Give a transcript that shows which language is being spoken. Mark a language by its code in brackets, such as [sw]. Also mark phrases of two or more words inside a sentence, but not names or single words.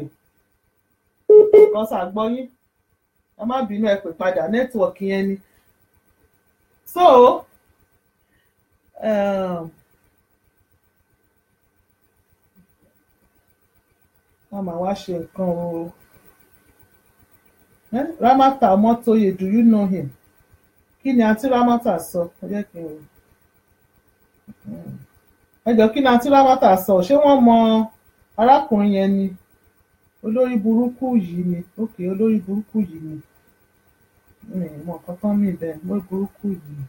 [yo] Nǹkan ṣàgbọ́ yín. Ẹ má bínú ẹ pè padà nẹ́tíwọ̀kì yẹn ni. So, wọ́n máa wá ṣe nǹkan o. [en] Ramata Omotoye, do you know him? [yo] Kí ni àǹtí Ramata sọ? Ẹ jẹ́ kí n wò. Ẹ jọ̀ọ́ kí ni àǹtí Ramata sọ? Ṣé wọ́n mọ arákùnrin yẹn ni? Olórí burúkú yìí ni. Okay, olórí burúkú yìí ni. Mọ̀ nǹkan tán mí bẹ́ẹ̀. Olórí burúkú yìí ni.